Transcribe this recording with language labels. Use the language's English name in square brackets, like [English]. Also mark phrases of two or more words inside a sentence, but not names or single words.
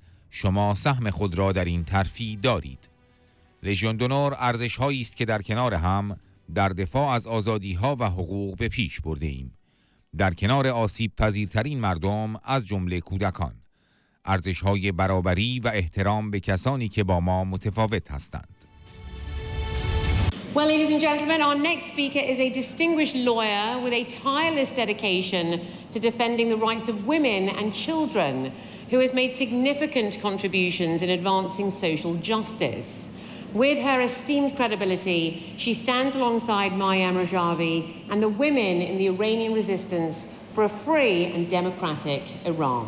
[Persian] شما سهم خود را در این ترفیع دارید. لژیون دونور ارزش‌هایی است که در کنار هم در دفاع از آزادی‌ها و حقوق به پیش برده ایم. در کنار آسیب پذیرترین مردم از جمله کودکان. ارزش‌های برابری و احترام به کسانی که با ما متفاوت هستند. [English] Well, ladies and gentlemen, our next speaker is a distinguished lawyer with a tireless dedication to defending the rights of women and children, who has made significant contributions in advancing social justice. With her esteemed credibility, she stands alongside Maryam Rajavi and the women in the Iranian resistance for a free and democratic Iran.